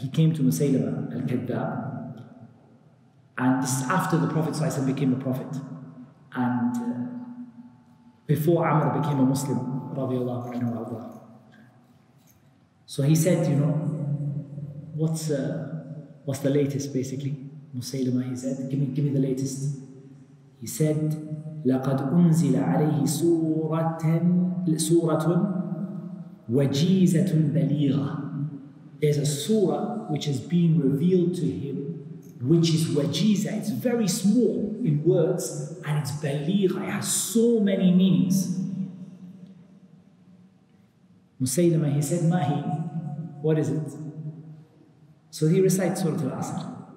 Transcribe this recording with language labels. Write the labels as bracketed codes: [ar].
[en] He came to Musaylama al-Kadhab, and this is after the Prophet ﷺ became a prophet, and before Amr became a Muslim, radiallahu anhu. So he said, you know, what's the latest, basically? Musaylama, he said, give me the latest. He said, [ar] لَقَدْ أُنزِلَ عَلَيْهِ سُورَةٌ وَجِيزَةٌ بَلِيغَةٌ. [en] There's a surah which has been revealed to him, which is wajiza. It's very small in words, and it's baligha. It has so many meanings. Musaylama, he said, Mahi, what is it? So he recites Surah Al Asr.